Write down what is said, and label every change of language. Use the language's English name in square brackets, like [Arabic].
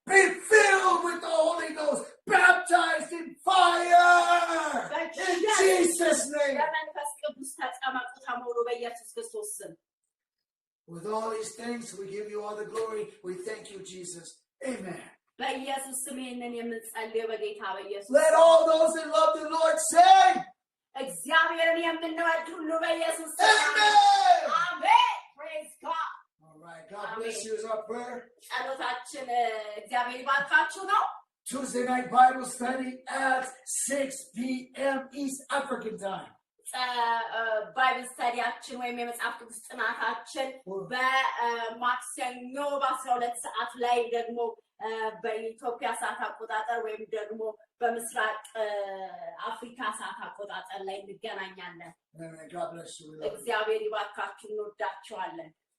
[English] Be filled with the Holy Ghost, baptized in fire in Jesus' name. [Amharic] በመንፈስ ቅዱስ ተጠመቁ ተሞሉ በኢየሱስ ክርስቶስ ስም። [English] With all these things, we give you all the glory. We thank you, Jesus. Amen. [Amharic] በኢየሱስ ስም ይህንን የምንጸልየው በጌታ በኢየሱስ [English] Let all those that love the Lord say, [Amharic] እግዚአብሔርን የምንወድ ሁሉ በኢየሱስ ስም [English] Amen. አሜን። Praise God. All right. God bless you. Is our prayer. [Amharic] ጸሎታችን እግዚአብሔር ይባርካችሁ ነው። [English] Tuesday night Bible study at 6 p.m. East African time. [Amharic] ባይብል ስተዲያችን ወይም የመጽሐፍ ቅዱስ ጥናታችን በማክሰኞ በ12 ሰዓት ላይ ደግሞ በኢትዮጵያ ሰዓት አቆጣጠር ወይም ደግሞ በምስራቅ አፍሪካ ሰዓት አቆጣጠር ላይ እንገናኛለን። እግዚአብሔር ይባርካችሁ። እንወዳችኋለን።